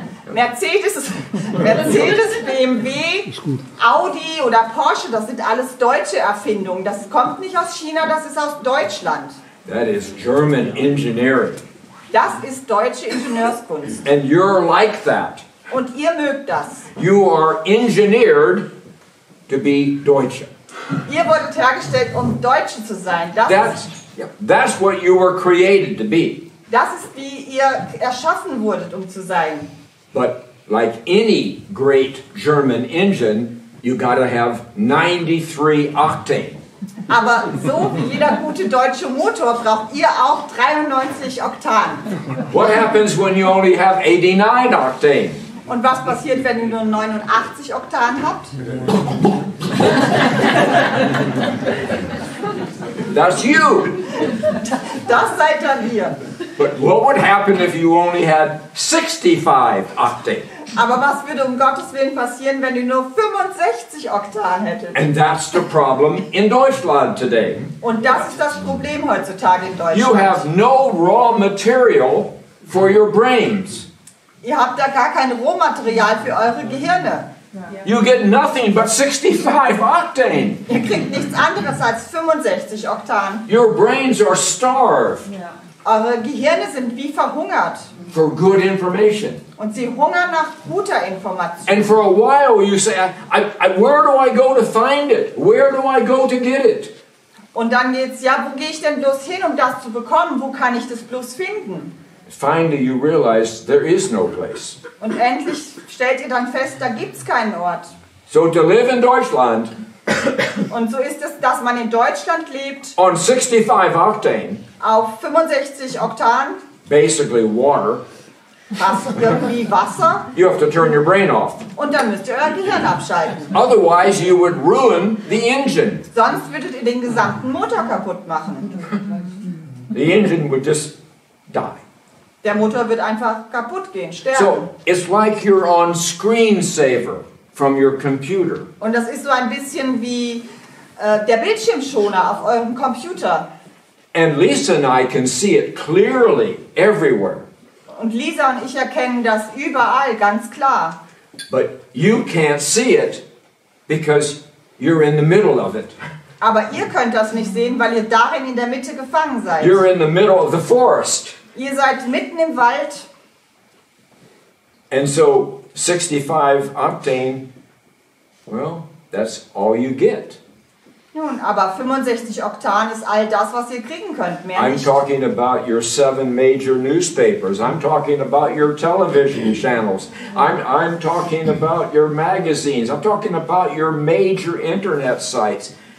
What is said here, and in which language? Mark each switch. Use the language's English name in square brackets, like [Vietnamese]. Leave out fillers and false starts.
[German] Mercedes, BMW, Audi oder Porsche, das sind alles deutsche Erfindungen. Das kommt nicht aus China, das ist aus Deutschland. [English] That is German engineering. [German] Das ist deutsche Ingenieurskunst. [English] And you're like that. [German] Und ihr mögt das. [English] You are engineered to be Deutsche. [German] Ihr wurdet hergestellt, um Deutsche zu sein. [English] That's what you were created to be. [German] Das ist, wie ihr erschaffen wurdet, um zu sein. [English] But like any great German engine, you gotta have 93 octane. [German] Aber so wie jeder gute deutsche Motor braucht ihr auch 93 Oktan. [English] What happens when you only have 89 octane? [German] Und was passiert, wenn ihr nur 89 Oktan habt? [English] That's you. [German] Das seid dann ihr. [English] But what would happen if you only had 65 octane? [German] Aber was würde um Gottes Willen passieren, wenn ihr nur 65 Oktan hättet? [English] And that's the problem in Deutschland today. [German] Und das ist das Problem heutzutage in Deutschland. [English] You have no raw material for your brains. [German] Ihr habt da gar kein Rohmaterial für eure Gehirne. [English] You get nothing but 65 octane. [German] Ihr kriegt nichts anderes als 65 Oktan. [English] Your brains are starved [German] Eure Gehirne sind wie verhungert. [English] for good information. [German] Und sie hungern nach guter Information. [English] And for a while you say, where do I go to find it? Where do I go to get it? [German] Und dann geht's, ja, wo gehe ich denn bloß hin, um das zu bekommen? Wo kann ich das bloß finden? [English] Finally you realize there is no place. [German] Und endlich stellt ihr dann fest, da gibt's keinen Ort. [English] So to live in Deutschland [German] Und so ist es, dass man in Deutschland lebt, [English] on 65 octane, [German] auf 65 Oktan, [English] basically water, [German] hast irgendwie Wasser, [English] you have to turn your brain off. [German] und dann müsst ihr euer Gehirn abschalten. [English] Otherwise you would ruin the engine. [German] Sonst würdet ihr den gesamten Motor kaputt machen. [English] The engine would just die. [German] Der Motor wird einfach kaputt gehen, sterben. [English] So it's like you're on screensaver from your computer. [German] Und das ist so ein bisschen wie der Bildschirmschoner auf eurem Computer. [English] And Lisa and I can see it clearly everywhere. [German] Und Lisa und ich erkennen das überall ganz klar. [English] But you can't see it because you're in the middle of it. [German] Aber ihr könnt das nicht sehen, weil ihr darin in der Mitte gefangen seid. [English] You're in the middle of the forest. [German] Ihr seid mitten im Wald. [English] And so 65 octane, well, that's all you get. [German] Nun, aber 65 Oktan ist all das, was ihr kriegen könnt. Mehr [English] I'm [German] nicht. [English] talking about your 7 major newspapers. I'm talking about your television channels. I'm talking about your magazines. I'm talking about your major internet sites.